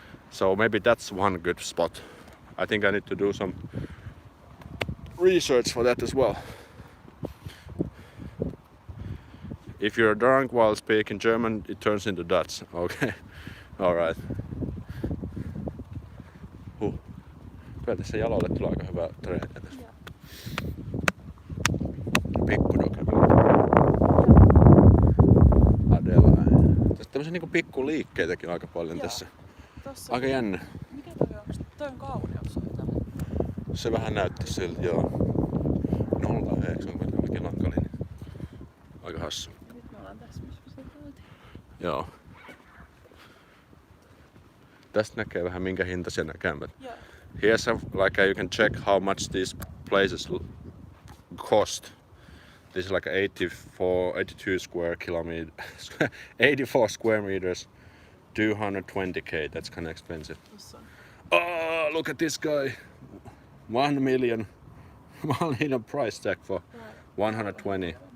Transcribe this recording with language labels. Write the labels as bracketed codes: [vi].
[en] So maybe that's one good spot. I think I need to do some research for that as well. If you're drunk while speaking German, it turns into Dutch. Okay. Alright. [fi] Kyllä tässä jaloille tulee aika hyvä treeni tässä. Pikkudoke. Adela. Tässä tämmöisiä niinku pikkuliikkeitäkin aika paljon tässä. Tossa Aika jännä. Mikä toi on? Toi on kauneushoitava. Se vähän näyttää siltä, joo. 0,9 on kuitenkin lankalinja. Aika hassu. Nyt me ollaan tässä, missä se oltiin. Joo. Tästä näkee vähän minkä hintaisia nämä kämpät. Joo. [en] Here's you can check how much these places cost. This is like 82 square kilometers, 84 square meters, 220k. That's kind of expensive. Oh, look at this guy! 1 million price tag for 120.